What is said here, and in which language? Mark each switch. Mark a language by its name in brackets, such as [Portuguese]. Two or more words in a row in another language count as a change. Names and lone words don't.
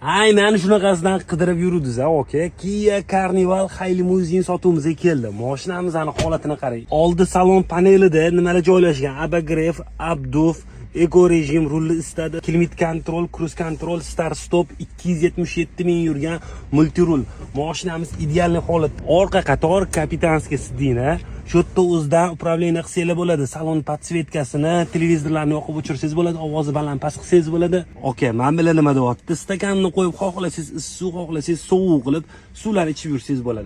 [Uzbek] Aynan shunaqasidan qidirib yuruvdiz, okay? Kia Carnival limuzin sotuvimizga keldi. Mashinamizning holatini qarang. Oldi salon panelida nimalar joylashgan? [Russian] обогрев, обдув, [Uzbek] Eco rejim rulli istadi. [English] Climate control, cruise control, start stop [Uzbek] 277 ming yurgan multirul. Mashinamiz ideal holat. Orqa qator [Russian] капитанские сиденья. [Uzbek] Shu yerda o'zidan upravleniya qilsangiz bo'ladi. Salon podsvetkasini, televizorlarni yoqib o'chirsangiz bo'ladi, ovozi baland past qilsangiz bo'ladi. Okay, men bilan nima deyapti? Stakanni qo'yib, xohlasangiz issiq, xohlasangiz sovuq qilib, suvlar ichib yursangiz bo'ladi.